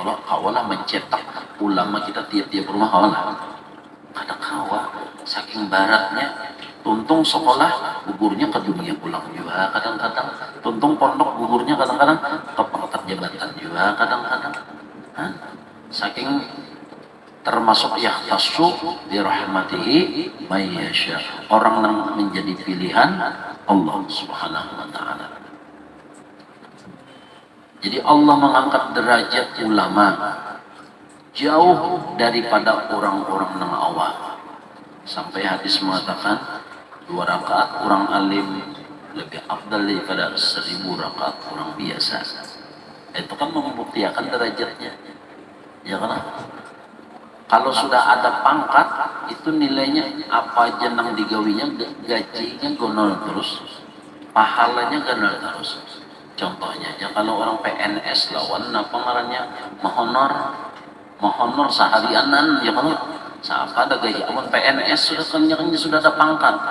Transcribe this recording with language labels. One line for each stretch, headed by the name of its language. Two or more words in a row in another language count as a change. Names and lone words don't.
Banjar: Kalau kawalah mencetak ulama kita tiap-tiap rumah kawalah. Ada kawa saking baratnya, tuntung sekolah gugurnya ke dunia pulang juga kadang-kadang. Tuntung pondok gugurnya kadang-kadang ke pangkat jabatan juga kadang-kadang. Saking termasuk
Arabic: يختص برحمته من يشاء,
Banjar: orang yang menjadi pilihan Allah
Arabic: سبحانه وتعالى.
Banjar: Jadi Allah mengangkat derajat ulama jauh daripada orang-orang yang awam. Sampai hadis mengatakan 2 rakaat orang alim lebih afdal daripada 1000 rakaat orang biasa. Itu kan membuktikan derajatnya. Ya kan? Kalau sudah ada pangkat, itu nilainya apa aja yang digawinya, gajinya gonol terus, pahalanya gonol terus. Contohnya aja kalau orang PNS lawan apa ngarannya mohonor seharianan ya kan, siapa ada gaji amun PNS sudah kenyangnya sudah ada pangkat.